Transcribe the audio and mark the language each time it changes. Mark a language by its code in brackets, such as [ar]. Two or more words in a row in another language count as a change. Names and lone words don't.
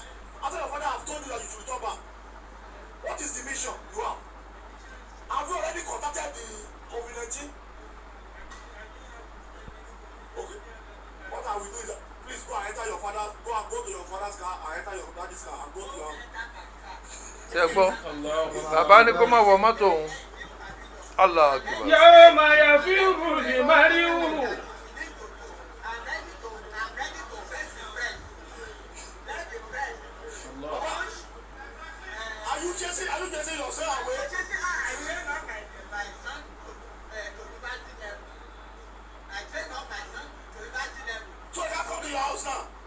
[en] After your father have told you that you should return back. What is the mission you have? Have you already contacted the COVID-19? Okay. What I will do is that please go and enter your father, go to your father's car and enter your daddy's car and go to your [yo] Ṣé gbọ́? Bàbá ní kó má wọ mọ́tò òun. [ar] الله أكبر. يوم يفر المرء [en] Are you chasing yourself away? So you come to your house now.